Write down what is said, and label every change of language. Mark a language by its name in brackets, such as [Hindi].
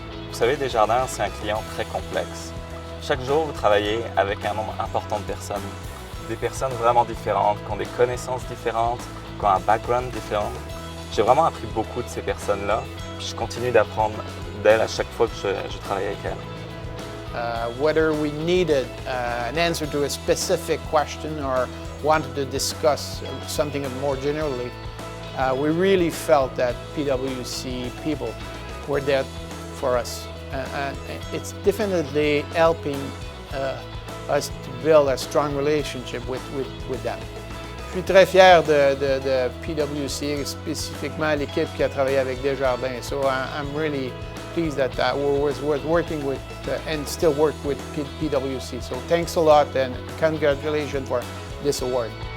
[French] Vous savez, Desjardins, c'est un client très complexe. Chaque jour, vous travaillez avec un nombre important de personnes. Des personnes vraiment différentes, qui ont des connaissances différentes, qui ont un background différent. J'ai vraiment appris beaucoup de ces personnes-là. Je continue d'apprendre d'elles à chaque fois que je travaille avec elles. [English] Whether we needed an answer to a specific question or wanted to discuss something more generally, we really felt that PwC people were there for us. And it's definitely helping us to build a strong relationship with them. [French] Je suis très fier de PwC, spécifiquement l'équipe qui a travaillé avec Desjardins. [English] So I'm really pleased that I was working with and still work with PwC. So thanks a lot and congratulations for this award.